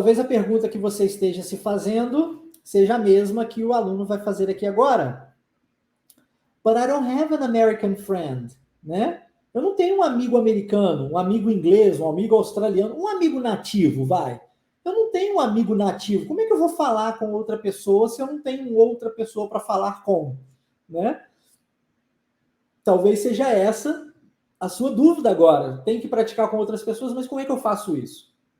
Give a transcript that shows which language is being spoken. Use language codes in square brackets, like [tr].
[pt] Talvez a pergunta que você esteja se fazendo seja a mesma que o aluno vai fazer aqui agora. [en] But I don't have an American friend, né? [pt] Eu não tenho um amigo americano, um amigo inglês, um amigo australiano, um amigo nativo, vai. Eu não tenho um amigo nativo. Como é que eu vou falar com outra pessoa se eu não tenho outra pessoa para falar com, né? Talvez seja essa a sua dúvida agora. Tem que praticar com outras pessoas, mas como é que eu faço isso?